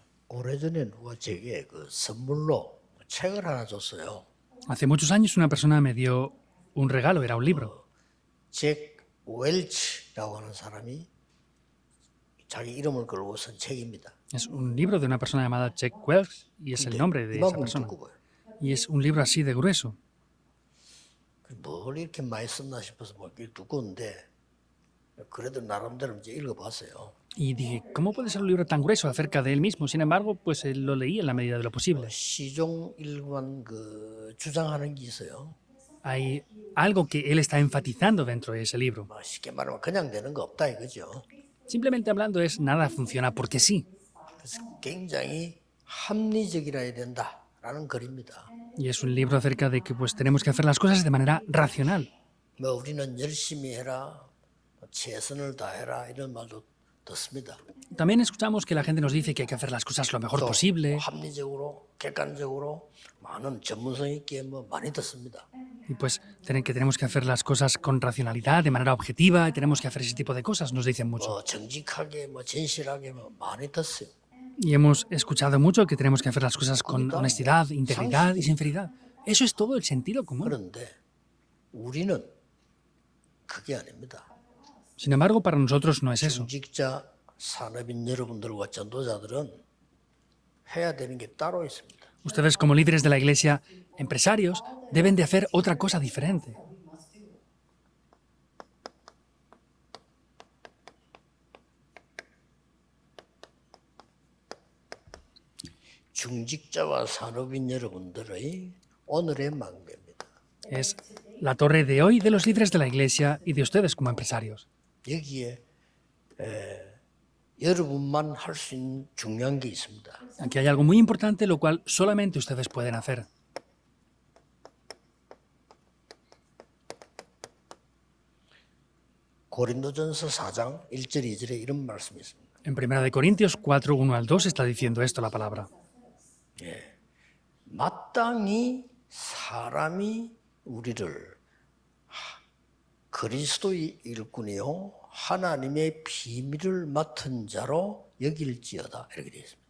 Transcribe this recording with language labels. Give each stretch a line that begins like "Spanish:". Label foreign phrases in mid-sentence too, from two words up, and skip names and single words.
Korean: 오래전에 누가 제게 그 선물로 책을 하나 줬어요.
Spanish: Hace muchos años una persona me dio un regalo, era un libro.
Korean: 잭 웰치라고 하는 사람이 자기 이름을 걸고 쓴 책입니다.
Spanish: Es un libro de una persona llamada Jack Welch y es el
Korean: 근데
Spanish: nombre de esa
Korean: 이만큼
Spanish: persona.
Korean: 두꺼워요.
Spanish: Y es un libro así de grueso.
Korean: 뭘 이렇게 많이 썼나 싶어서 뭐 이게 두꺼운데 그래도 나름대로 이제 읽어봤어요.
Spanish: Y dije, ¿cómo puede ser un libro tan grueso acerca de él mismo? Sin embargo, pues lo leí en la medida de lo posible.
Korean: 시종 일관 그 주장하는 게 있어요.
Spanish: Hay algo que él está enfatizando dentro de ese libro.
Korean: 뭐 쉽게 말하면 그냥 되는 거 없다 이거죠.
Spanish: Simplemente hablando es, nada funciona porque sí.
Korean: 그래서 굉장히 합리적이라야 된다라는 글입니다.
Spanish: Y es un libro acerca de que pues tenemos que hacer las cosas de manera racional.
Korean: 뭐 우리는 열심히 해라, 최선을 다해라 이런 말도 듣습니다.
Spanish: También escuchamos que la gente nos dice que hay que hacer las cosas lo mejor
Korean: 또
Spanish: posible
Korean: 합리적으로, 객관적으로 많은 전문성 있게 뭐 많이 듣습니다.
Spanish: y pues que tenemos que hacer las cosas con racionalidad, de manera objetiva y tenemos que hacer ese tipo de cosas, nos dicen mucho.
Korean: 뭐 정직하게, 뭐 진실하게 뭐 많이 듣어요.
Spanish: Y hemos escuchado mucho que tenemos que hacer las cosas con honestidad, integridad y sinceridad. Eso es todo el sentido común.
Korean: 그런데 우리는 그게 아닙니다.
Spanish: Sin embargo, para nosotros no es eso.
Korean: 중직자 산업인 여러분들과 전도자들은 해야 되는 게 따로 있습니다.
Spanish: Ustedes como líderes de la iglesia, empresarios, deben de hacer otra cosa diferente.
Korean: 중직자와 산업인 여러분들의 오늘의 망대입니다.
Spanish: Es la torre de hoy de los líderes de la iglesia y de ustedes como empresarios.
Korean: 여기에 여러분만 할 수 있는 중요한 게 있습니다.
Spanish: Aquí hay algo muy importante, lo cual solamente ustedes pueden hacer.
Korean: 고린도전서 4장 1절 2절에 이런 말씀이 있습니다.
Spanish: En 1 Corintios 4, 1 al 2 está diciendo esto la palabra.
Korean: 마땅히 사람이 우리를 그리스도의 일꾼이요 하나님의 비밀을 맡은 자로 여길지어다 이렇게 되어 있습니다.